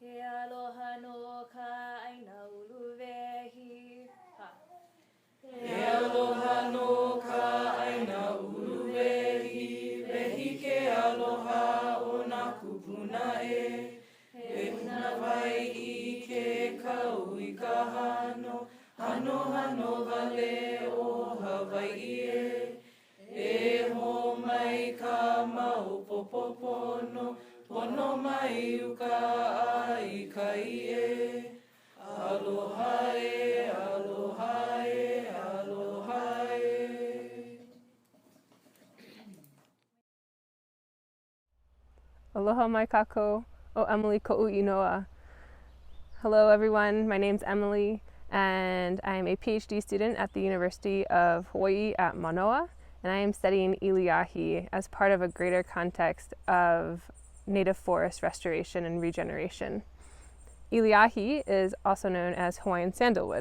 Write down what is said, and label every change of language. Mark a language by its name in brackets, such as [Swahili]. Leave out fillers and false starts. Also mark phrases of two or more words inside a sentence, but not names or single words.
[Hawaiian] aloha no ka aina uluwehi. E aloha no ka aina uluwehi, wehi ke aloha o nā kupuna e. E una vai I ke kau I ka hano, hano wale o Hawaii e. E ho mai ka mau popopono, pono mai uka ai kai e. Aloha e, aloha e, aloha e. Aloha mai kako o Emily Ko'uinoa. [English] Hello everyone, my name's Emily and I'm a PhD student at the University of Hawaii at Manoa, and I am studying Iliahi as part of a greater context of native forest restoration and regeneration. Iliahi is also known as Hawaiian sandalwood.